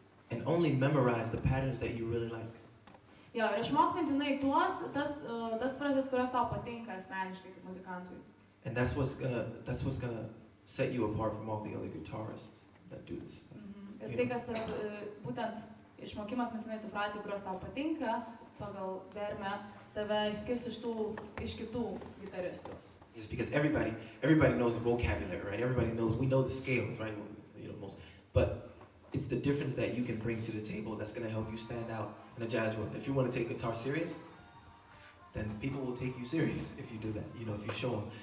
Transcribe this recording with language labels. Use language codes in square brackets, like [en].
[en] And only memorize the patterns that you really like. [lt] Jo, ir išmok mintinai tas frazes, kurios tau patinka asmeniškai kaip muzikantui. [en] And that's what's gonna set you apart from all the other guitarists that do this stuff. [lt] Ir tai, kas būtent išmokimas mintinai tų frazių, kurios tau patinka pagal dermę, tave išskirs iš kitų gitaristų. [en] It's because everybody knows the vocabulary, right? Everybody knows, we know the scales, right? You know, most, but it's the difference that you can bring to the table that's gonna help you stand out in a jazz world. If you want to take guitar serious, then people will take you serious if you do that. You know, if you show them.